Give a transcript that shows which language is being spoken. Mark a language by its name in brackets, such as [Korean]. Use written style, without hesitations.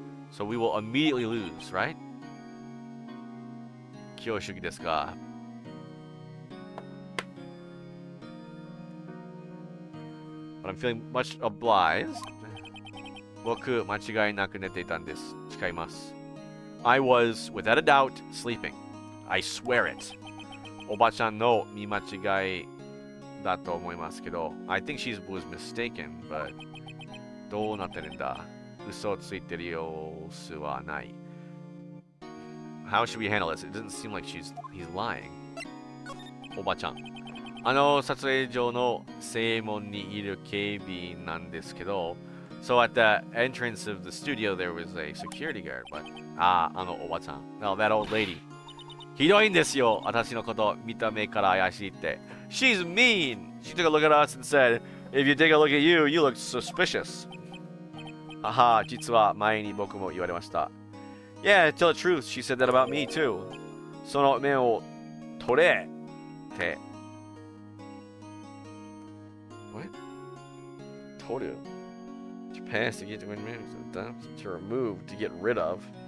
[English] So we will immediately lose, right? [Japanese] 恐縮ですが。 [English] But I'm feeling much obliged. [Japanese] 僕、間違いなく寝ていたんです。誓います。 [English] I was, without a doubt, sleeping. I swear it. [Japanese] おばちゃんの見間違いだと思いますけど、 [English] I think she was mistaken, but [Japanese] どうなってるんだ? 嘘ついてる様子はない。 [English] How should we handle this? It doesn't seem like he's lying. [Japanese] おばちゃん。撮影所の正門にいる警備員なんですけど、 [English] So at the entrance of the studio there was a security guard, but おばちゃん。 No, that old lady. [Japanese] ひどいんですよ、私のこと、見た目から怪しいって。 [English] She's mean! She took a look at us and said, If you take a look at you, you look suspicious. [Japanese] 実は前に僕も言われました。 [English] Yeah, to tell the truth, she said that about me too. [Japanese] その面を取れって。 [English] What? 取る To pass, to get to win, to remove, to get rid of.